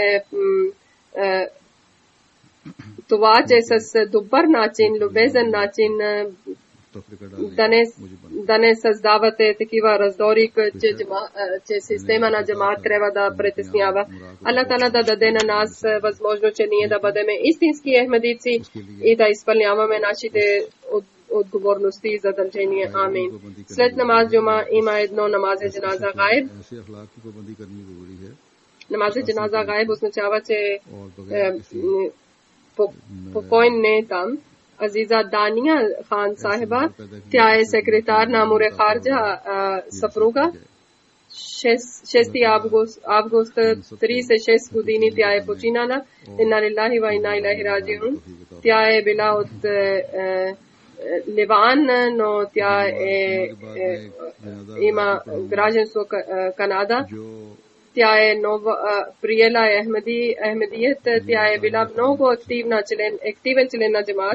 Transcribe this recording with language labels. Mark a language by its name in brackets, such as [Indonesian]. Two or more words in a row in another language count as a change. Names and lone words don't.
[Bulgarian] това, че с добър начин, любезен начин да не създавате такива раздори, че система на джамаат трябва да притеснява. [Arabic] الله تعالى [Bulgarian] да даде на нас възможно, че ние да бъдем истински ахмедици и да изпълняваме нашите отговорности и задължения. Амин. След [Urdu] نماز جمعہ [Bulgarian] има едно [Urdu] نماز جنازہ غائب. نماز جنازہ غائب [Bulgarian] означава, че покойн не е там. Азиза Дания Хан Сахиба, тя е секретар на Амуре Харджа съпруга. 6 август 36 години тя е починала. [Arabic] إنا لله وإنا إليه راجعون. [Bulgarian] Тя е била от Ливан, но тя има гражданство Канада. Тя е приела Ахмедият, тя е била много активен член на джамаат.